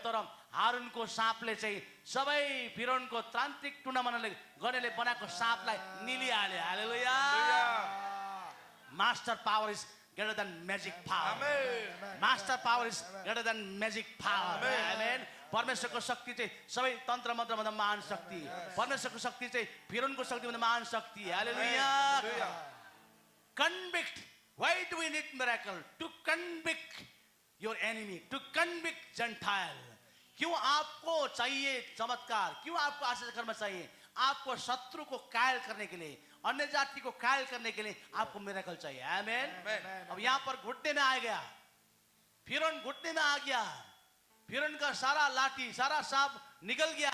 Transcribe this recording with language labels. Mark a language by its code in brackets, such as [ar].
[ne] तर हारूनको सांपले चाहिँ सबै फिरौनको तान्त्रिक टुनामनाले गर्नेले बनाएको सांपलाई निलिहाल्यो। हालेलुया। [en] Master power is greater than magic power. Master power is greater than magic power. Amen. [ne] परमेश्वरको शक्ति चाहिँ सबै तन्त्र मन्त्र भन्दा महान शक्ति, परमेश्वरको शक्ति चाहिँ फिरौनको शक्ति भन्दा महान शक्ति। [en] Hallelujah. Convict. Why do we need miracle? To convict your enemy, to convict Gentile. [hi] क्यों आपको चाहिए चमत्कार? क्यों आपको आश्चर्य कर्म चाहिए? आपको शत्रु को कायल करने के लिए, अन्य जाति को कायल करने के लिए आपको मिरेकल चाहिए। आमेन। अब यहाँ पर घुटने में आ गया, फिरौन घुटने में आ गया, फिरौन का सारा लाठी, सारा सांप निकल गया।